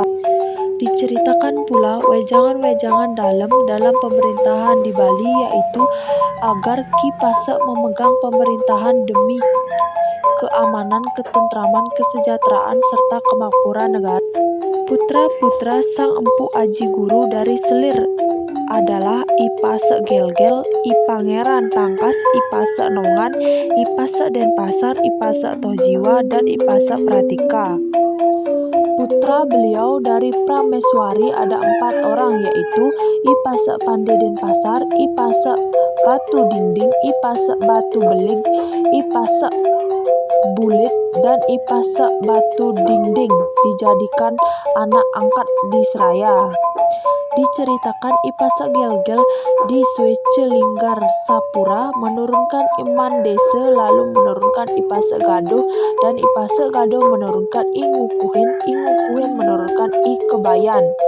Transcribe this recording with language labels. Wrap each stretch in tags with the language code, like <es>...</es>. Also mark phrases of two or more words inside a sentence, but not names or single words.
<id>Diceritakan pula wejangan-wejangan dalam pemerintahan di Bali, yaitu agar Ki Pasak memegang pemerintahan demi keamanan, ketentraman, kesejahteraan, serta kemakmuran negara. Putra-putra Sang Empu Aji Guru dari Selir adalah Ipase Gel-Gel, I Pangeran Tangkas, Ipase Nongan, Ipase Denpasar, Ipase Tojiwa, dan Ipase Pratika. Putra beliau dari Prameswari ada 4 orang, yaitu Ipase Pande Denpasar, Ipase Batu Dinding, Ipase Batu Beling, Ipase Bulit, dan Ipase Batu Dinding dijadikan anak angkat di Seraya. Diceritakan Ipase Gel-Gel di Swece Linggar Sapura menurunkan Iman Desa, lalu menurunkan Ipase Gaduh, dan Ipase Gaduh menurunkan I Ngukuhin menurunkan I Kebayan.</id>